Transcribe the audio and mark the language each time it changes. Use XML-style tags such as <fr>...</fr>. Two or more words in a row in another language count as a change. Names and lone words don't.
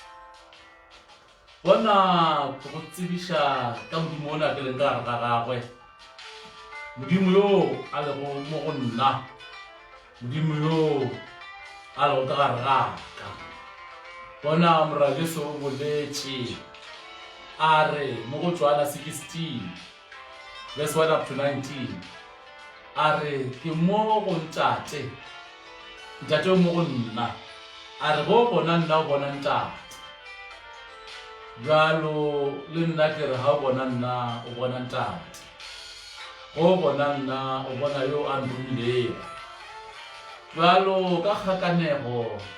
<nso>bona go tsebiša ka modimo o ne a ke leng ka gare ga gagwe modimo yo a lego mo go nna modimo yo a lego ka gare gaka bona Morena Jesu o boletše a re mo go Johana 16 verse 1</nso> <en>up to</en> <nso>19 a re ke mo go ntate o mo go nna a re go bona nna o bona ntate jalo le nna ke re ha o bona nna o bona ntate go bona nna o bona yo a nromilego jalo ka kgakanego</nso>